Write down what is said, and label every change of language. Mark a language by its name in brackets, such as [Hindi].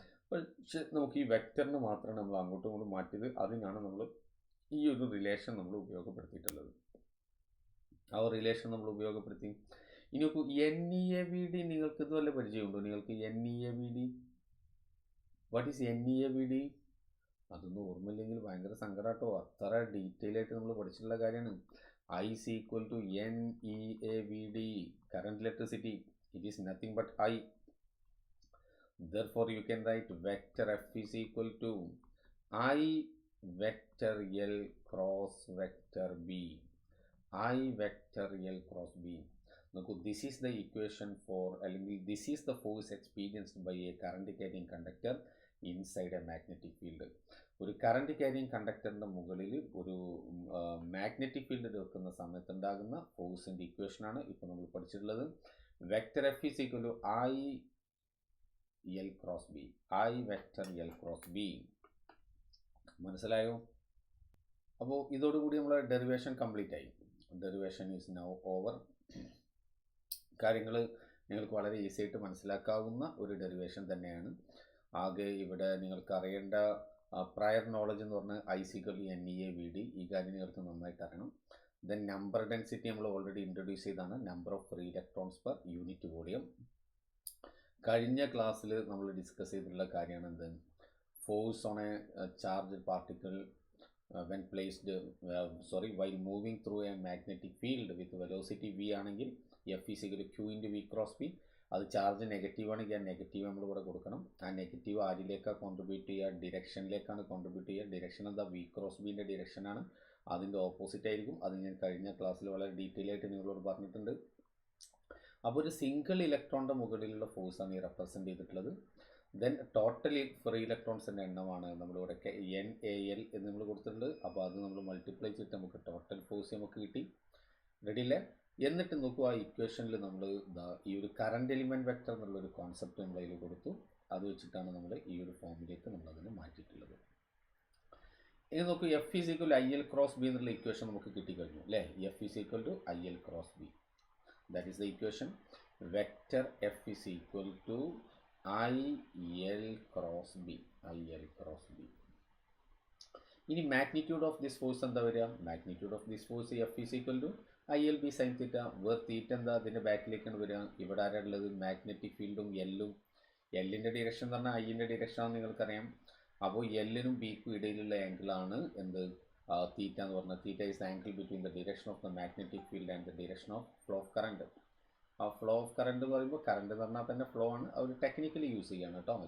[Malayalam] പക്ഷെ നമുക്ക് ഈ വെക്ടറിന് മാത്രമാണ് നമ്മൾ അങ്ങോട്ടും ഇങ്ങോട്ടും മാറ്റിയത്. അതിനാണ് നമ്മൾ ഈ ഒരു റിലേഷൻ നമ്മൾ ഉപയോഗപ്പെടുത്തിയിട്ടുള്ളത്. ആ റിലേഷൻ നമ്മൾ ഉപയോഗപ്പെടുത്തി. ഇനി നോക്കൂ, N E A V D നിങ്ങൾക്ക് ഇതുവല്ല പരിചയമുണ്ടോ? നിങ്ങൾക്ക് N E A V D, [English] What is n e A v d? [Malayalam] അതൊന്നും ഓർമ്മയില്ലെങ്കിൽ ഭയങ്കര സങ്കടമാട്ടോ. അത്ര ഡീറ്റെയിൽ ആയിട്ട് നമ്മൾ പഠിച്ചിട്ടുള്ള കാര്യമാണ്. [English] I is equal to NEAVD, current electricity. It is nothing but I. Therefore, you can write vector F is equal to I vector L cross vector B. I vector L cross B. Now, this is the equation for, this is the force experienced by a current carrying conductor inside a magnetic field. [Malayalam] ഒരു current carrying കണ്ടക്ടറിൻ്റെ മുകളിൽ ഒരു magnetic field വെക്കുന്ന സമയത്ത് ഉണ്ടാകുന്ന ഫോഴ്സിൻ്റെ ഇക്വേഷനാണ് ഇപ്പോൾ നമ്മൾ പഠിച്ചിട്ടുള്ളത്. [English] Vector F is equal to I L cross B. I vector L cross B. [Malayalam] മനസ്സിലായോ? അപ്പോൾ ഇതോടുകൂടി നമ്മൾ ഡെറിവേഷൻ കംപ്ലീറ്റ് ആയി. [English] Derivation is now over. [Malayalam] കാര്യങ്ങൾ നിങ്ങൾക്ക് വളരെ ഈസി ആയിട്ട് മനസ്സിലാക്കാവുന്ന ഒരു ഡെറിവേഷൻ തന്നെയാണ്. ആകെ ഇവിടെ നിങ്ങൾക്ക് അറിയേണ്ട പ്രയർ നോളജ് എന്ന് പറഞ്ഞാൽ I സിക്കൽ N E A V D. ഈ കാര്യം നിങ്ങൾക്ക് നന്നായിട്ട് അറിയണം. ദെൻ നമ്പർ ഡെൻസിറ്റി നമ്മൾ ഓൾറെഡി ഇൻട്രൊഡ്യൂസ് ചെയ്താണ്, [English] Number of free electrons per unit volume. [Malayalam] കഴിഞ്ഞ ക്ലാസ്സിൽ നമ്മൾ ഡിസ്കസ് ചെയ്തിട്ടുള്ള കാര്യമാണ് [English] force on a charge particle when placed while moving through a magnetic field with velocity v [Malayalam] ആണെങ്കിൽ [English] F is equal to Q into V cross P. [Malayalam] അത് charge negative ആണെങ്കിൽ ആ negative നമ്മൾ ഇവിടെ കൊടുക്കണം. ആ നെഗറ്റീവ് ആരിലേക്കാണ് കോൺട്രിബ്യൂട്ട് ചെയ്യുക? ഡിറക്ഷനിലേക്കാണ് കോൺട്രിബ്യൂട്ട് ചെയ്യുക. ഡിറക്ഷൻ എന്താ? V cross ബിൻ്റെ ഡിറക്ഷനാണ്. അതിൻ്റെ ഓപ്പോസിറ്റ് ആയിരിക്കും. അത് ഞാൻ കഴിഞ്ഞ ക്ലാസ്സിൽ വളരെ ഡീറ്റെയിൽ ആയിട്ട് നിങ്ങളോട് പറഞ്ഞിട്ടുണ്ട്. അപ്പോൾ ഒരു സിംഗിൾ ഇലക്ട്രോണിൻ്റെ മുകളിലുള്ള ഫോഴ്സാണ് ഈ റെപ്രസെൻ്റ് ചെയ്തിട്ടുള്ളത്. ദെൻ ടോട്ടൽ ഫ്രീ ഇലക്ട്രോൺസിൻ്റെ എണ്ണമാണ് നമ്മളിവിടെ NaL എന്ന് നമ്മൾ കൊടുത്തിട്ടുണ്ട്. അപ്പോൾ അത് നമ്മൾ മൾട്ടിപ്ലൈ ചെയ്തിട്ട് നമുക്ക് ടോട്ടൽ ഫോഴ്സ് നമുക്ക് കിട്ടി. റെഡിയല്ലേ? എന്നിട്ട് നോക്കുക, ആ ഇക്വേഷനിൽ നമ്മൾ ഈ ഒരു കറണ്ട് എലിമെൻറ്റ് വെക്ടർ എന്നുള്ളൊരു കോൺസെപ്റ്റ് നമ്മൾ അതിൽ കൊടുത്തു. അത് വെച്ചിട്ടാണ് നമ്മൾ ഈ ഒരു ഫോമിലേക്ക് നമ്മളതിനെ മാറ്റിയിട്ടുള്ളത്. ഇനി നോക്കൂ, [English] F is equal to IL cross B [Malayalam] എന്നുള്ള ഇക്വേഷൻ നമുക്ക് കിട്ടിക്കഴിഞ്ഞു അല്ലേ? [English] F is equal to IL cross B. That is the equation. Vector F is equal to IL cross B. IL cross B. [Malayalam] ഇനി [English] magnitude of this force [Malayalam] എന്താ വരിക? [English] Magnitude of this force F is equal to ILB sin theta. [Malayalam] Where തീറ്റ എന്താ? അതിൻ്റെ ബാക്കിലേക്കാണ് വരിക. ഇവിടെ ആരാളുള്ളത്? Magnetic ഫീൽഡും എല്ലും. എല്ലിൻ്റെ ഡിറക്ഷൻ എന്ന് പറഞ്ഞാൽ ഐൻ്റെ ഡിറക്ഷനാണെന്ന് നിങ്ങൾക്കറിയാം. അപ്പോൾ എല്ലിനും ബിക്കും ഇടയിലുള്ള ആംഗിളാണ് എന്ത്? തീറ്റ എന്ന് പറഞ്ഞാൽ. [English] Theta is angle between the direction of the magnetic field and the direction of flow of current. [Malayalam] ആ ഫ്ലോ ഓഫ് കറണ്ട് എന്ന് പറയുമ്പോൾ കറണ്ട് എന്ന് പറഞ്ഞാൽ തന്നെ ഫ്ലോ ആണ്. അവർ ടെക്നിക്കലി യൂസ് ചെയ്യാണ് കേട്ടോ.